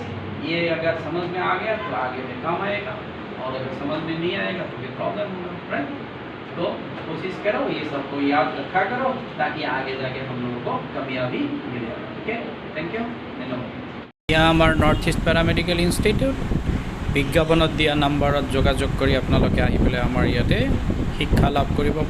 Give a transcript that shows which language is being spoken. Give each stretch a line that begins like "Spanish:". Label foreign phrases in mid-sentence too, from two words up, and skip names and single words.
Hindi: ये अगर समझ में आ गया तो आगे में काम आएगा, और अगर समझ में नहीं आएगा तो फिर प्रॉब्लम होगा फ्रेंड। तो कोशिश करो ये सबको याद रखा करो ताकि आगे जाके हम लोगों को कामयाबी मिले। ठीक है,
English: thank you,
Hindi: धन्यवाद। यहाँ हमार नॉर्थ ईस्ट पैरामेडिकल इन्स्टिट्यूट
Assamese: বিজ্ঞাপনত দিয়া নাম্বাৰত যোগাযোগ কৰি আপোনালোকে আহি পেলাই আমাৰ ইয়াতে শিক্ষা লাভ কৰিব পাৰে।